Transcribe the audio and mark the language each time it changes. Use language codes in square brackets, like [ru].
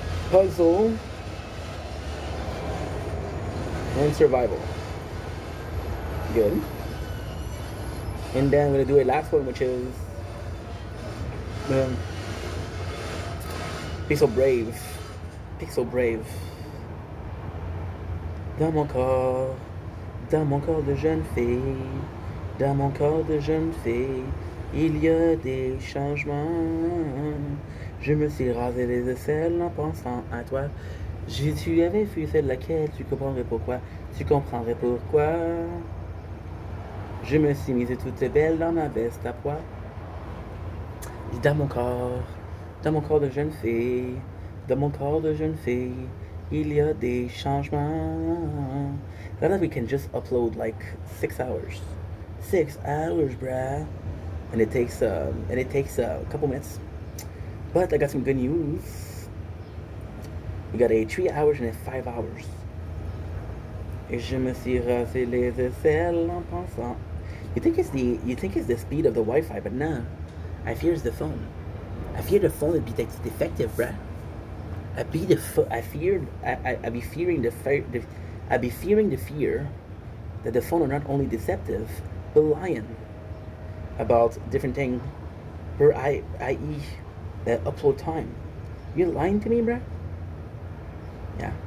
[en] Puzzle and survival. Good. And then I'm gonna do a last one, which is Pixel Brave. [fr] Dans mon corps de jeune fille, Il y a des changements. Je me suis rasé les aisselles en pensant à toi. Si tu avais vu celle laquelle, tu comprendrais pourquoi. Tu comprendrais pourquoi. Je me suis mise toute belle dans ma veste à pois. Dans mon corps de jeune fille, dans mon corps de jeune fille, il y a des changements. [en] Now that we can just upload like 6 hours. 6 hours, bruh. And it takes a couple minutes. But I got some good news. We got a 3 hours and a 5 hours. [fr] Et je me suis rasé les aisselles en pensant. [en] You think it's the speed of the Wi-Fi, but nah. I fear it's the phone. I fear the phone would be defective, bruh. I be fearing the fear that the phone are not only deceptive, but lying about different things per i.e. Upload time. You lying to me, bruh? Yeah.